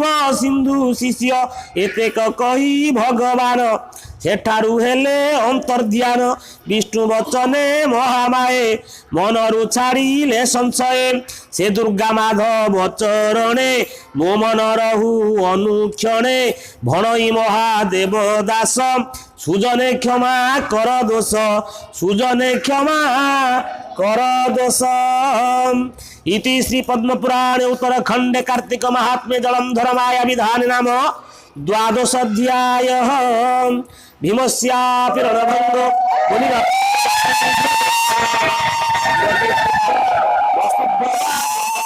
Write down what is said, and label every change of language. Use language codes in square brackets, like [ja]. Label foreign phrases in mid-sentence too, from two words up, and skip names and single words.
[or] ସିନ୍ଧୁ ଶିଷ୍ୟ ଏତେକ କହି ଭଗବାନ ସେଠାରୁ ହେଲେ ଅନ୍ତର୍ଧ୍ୟାନ ବିଷ୍ଣୁ ବଚନେ ମହାମାଏ ମନରୁ ଛାଡ଼ିଲେ ସଂଶୟ ସେ ଦୁର୍ଗା ମାଧବ ଚରଣେ ମୋ ମନ ରହୁ ଅନୁକ୍ଷଣେ ଭଣଇ ମହାଦେବ ଦାସ ସୁଜନେ କ୍ଷମା କର ଦୋଷ ସୁଜନେ କ୍ଷମା କର ଦୋଷ। [sa] ଇତି ଶ୍ରୀ ପଦ୍ମପୁରାणे उत्तरखण्डे कार्तिक महात्म्ये जलन्धर माया विधान नाम द्वादश अध्याय। भीमस्यापि रणभङ्ग मुनिना